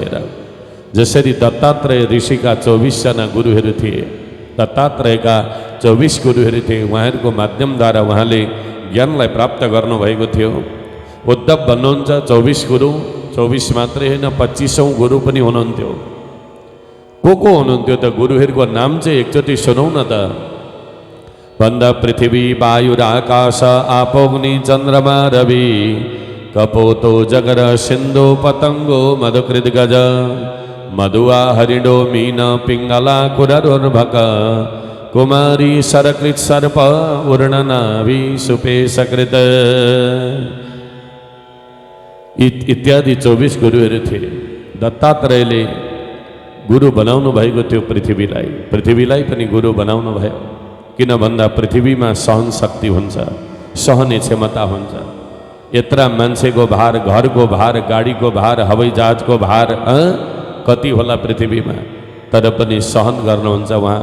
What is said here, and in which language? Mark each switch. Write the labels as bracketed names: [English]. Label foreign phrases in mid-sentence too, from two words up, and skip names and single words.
[Nepali] हेर, जसरी दत्तात्रेय ऋषिका 24 जना गुरुहरू थिए, दत्तात्रेयका 24 गुरुहरू थिए, उहाँहरूको माध्यमद्वारा उहाँले ज्ञानलाई प्राप्त गर्नुभएको थियो। उद्धव भन्नुहुन्छ 24 गुरु, 24 मात्रै होइन 25औं गुरु पनि हुनुहुन्थ्यो। को हुनुहुन्थ्यो त गुरुहरूको नाम चाहिँ एकचोटि सुनौ न त। [Sanskrit] भन्दा पृथ्वी वायु र आकाश आपोग्नि चन्द्रमा रवि कपोतो जगर सिन्धु पतङ्गो मधुकृत गज मधुआ हरिणो मीन पिङ्गला कुररुर्भक कुमारी सरकृत सर्प उर्णनाभि सुपेशकृत [Nepali] इत्यादि 24 गुरुहरू थिए। दत्तात्रेयले गुरु बनाउनु भएको थियो पृथ्वीलाई पनि गुरु बनाउनु भयो। किन भन्दा पृथ्वीमा सहन शक्ति हुन्छ, सहने क्षमता हुन्छ। यत्रा मान्छेको भार, घरको भार, गाडीको भार, हवाई जहाजको भार कति होला पृथ्वीमा, तर पनि सहन गर्नुहुन्छ उहाँ।